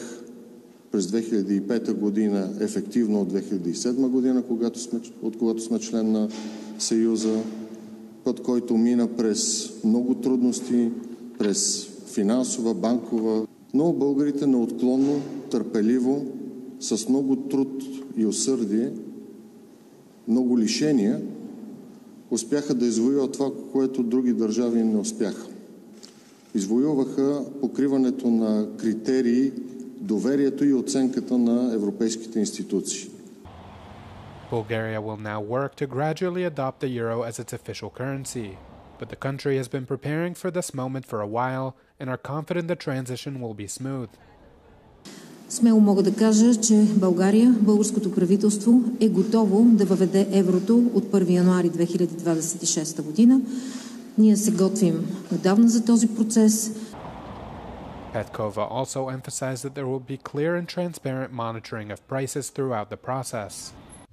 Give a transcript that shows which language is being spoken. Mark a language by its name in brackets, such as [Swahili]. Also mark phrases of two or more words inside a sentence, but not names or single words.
[Bulgarian] през 2005 година, ефективно от 2007 година, от когато сме член на Съюза, път, който мина през много трудности, през финансова, банкова, но българите неотклонно, търпеливо, с много труд и усърдие, много лишения, успяха да извоюват това, което други държави не успяха. Извоюваха покриването на критерии, доверието и оценката на европейските институции. [English] Bulgaria will now work to gradually adopt the euro as its official currency, but the country has been preparing for this moment for a while and are confident the transition will be smooth. [Bulgarian] Смело мога да кажа, че България, българското правителство е готово да въведе еврото от 1 януари 2026 година. Ние се готвим отдавна за този процес. [English] Petkova also emphasized that there will be clear and transparent monitoring of prices throughout the process.